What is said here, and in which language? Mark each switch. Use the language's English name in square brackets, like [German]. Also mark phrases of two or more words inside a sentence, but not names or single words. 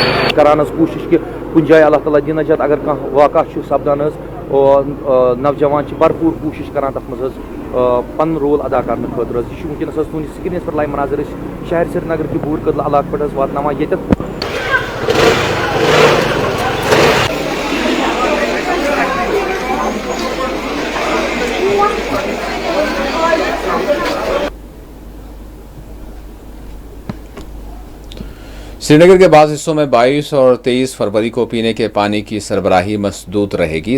[Kashmiri] करान कोशिश कि कुछ जाए [Arabic] अल्लाह ताला [Kashmiri] दी नजात अगर कह वाक़ा सपदान नौजवान भरपूर कोशिश करान तथ मज पन रोल अदा करने खतर यह वनकस तुंद स्क्रीन पर लाइव मनाजर शहर श्रीनगर कि बूर कदल इलाक पे वातान ये [Urdu] سری نگر کے بعد حصوں میں 22 اور 23 فروری کو پینے کے پانی کی سربراہی مسدود رہے گی.